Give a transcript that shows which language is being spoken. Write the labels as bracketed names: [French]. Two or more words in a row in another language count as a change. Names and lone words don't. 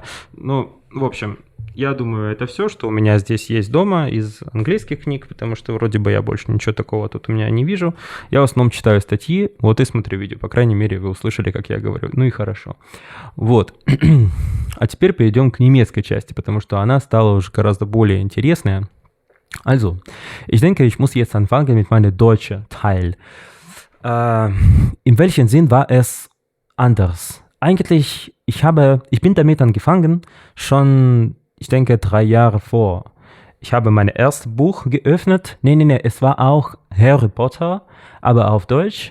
[Russian] Ну, в общем, я думаю, это все, что у меня здесь есть дома из английских книг, потому что вроде бы я больше ничего такого тут у меня не вижу. Я в основном читаю статьи, вот и смотрю видео. По крайней мере, вы услышали, как я говорю. Ну и хорошо. Вот. А теперь перейдем к немецкой части, потому что она стала уже гораздо более интересная. [German] Also, ich denke, ich muss jetzt anfangen mit meinem deutschen Teil. In welchem Sinn war es anders? Eigentlich, ich bin damit angefangen, schon, ich denke, 3 Jahre vor. Ich habe mein erstes Buch geöffnet. Nee, es war auch Harry Potter, aber auf Deutsch.